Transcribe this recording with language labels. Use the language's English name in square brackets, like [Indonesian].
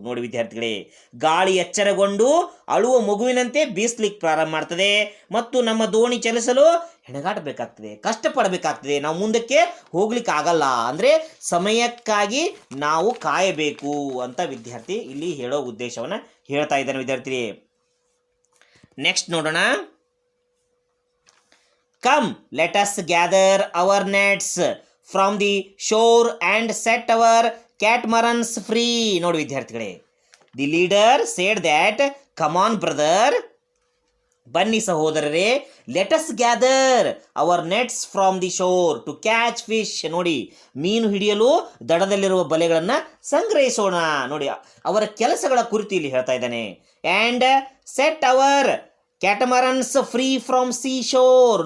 [Kannada] ನೋಡಿ ವಿದ್ಯಾರ್ಥಿಗಳೇ, ಗಾಳಿ ಎಚ್ಚರಗೊಂಡು ಅಳುವ ಮಗುವಿನಂತೆ ಬೀಸ್ಲಿಕ್ಕೆ ಪ್ರಾರಂಭ ಮಾಡ್ತದೆ ಮತ್ತು ನಮ್ಮ ದೋಣಿ ಚಲಿಸಲು ಹೆಣಗಾಟಬೇಕಾಗ್ತದೆ, ಕಷ್ಟಪಡಬೇಕಾಗ್ತದೆ, ನಾವು ಮುಂದಕ್ಕೆ ಹೋಗ್ಲಿಕ್ಕೆ ಆಗಲ್ಲ. ಅಂದರೆ ಸಮಯಕ್ಕಾಗಿ ನಾವು ಕಾಯಬೇಕು ಅಂತ ವಿದ್ಯಾರ್ಥಿ ಇಲ್ಲಿ ಹೇಳೋ ಉದ್ದೇಶವನ್ನು ಹೇಳ್ತಾ ಇದ್ದಾನೆ ವಿದ್ಯಾರ್ಥಿ. ನೆಕ್ಸ್ಟ್ ನೋಡೋಣ. [English] Come, let us gather our nets from the shore and set our catamarans free. [Kannada] ನೋಡಿ ವಿದ್ಯಾರ್ಥಿಗಳೇ, [English] the leader said that come on brother, [Kannada] ಬನ್ನಿ ಸಹೋದರರೇ, [English] Let us gather our nets from the shore to catch fish. [Kannada] ನೋಡಿ, ಮೀನು ಹಿಡಿಯಲು ದಡದಲ್ಲಿರುವ ಬಲೆಗಳನ್ನು ಸಂಗ್ರಹಿಸೋಣ. ನೋಡಿ, ಅವರ ಕೆಲಸಗಳ ಕುರಿತು ಇಲ್ಲಿ ಹೇಳ್ತಾ ಇದ್ದಾನೆ. [English] And set our catamarans free from sea shore.